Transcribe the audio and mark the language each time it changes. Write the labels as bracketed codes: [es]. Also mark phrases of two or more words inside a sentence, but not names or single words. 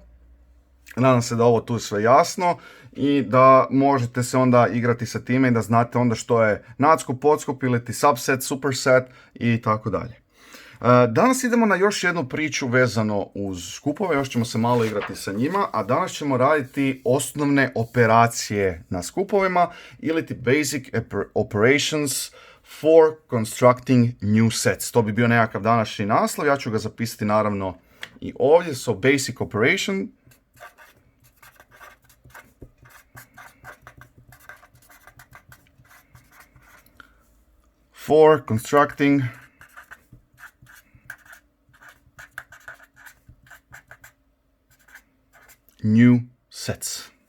[hr] Nadam se da ovo tu sve jasno i da možete se onda igrati sa time i da znate onda što je nadskup, podskup ili ti [en] subset, superset [hr] i tako dalje. Danas idemo na još jednu priču vezano uz skupove, još ćemo se malo igrati sa njima, a danas ćemo raditi osnovne operacije na skupovima ili ti [en] basic operations for constructing new sets. [hr] To bi bio nekakav današnji naslov, ja ću ga zapisati naravno i ovdje, [en] so basic operation. For constructing new sets.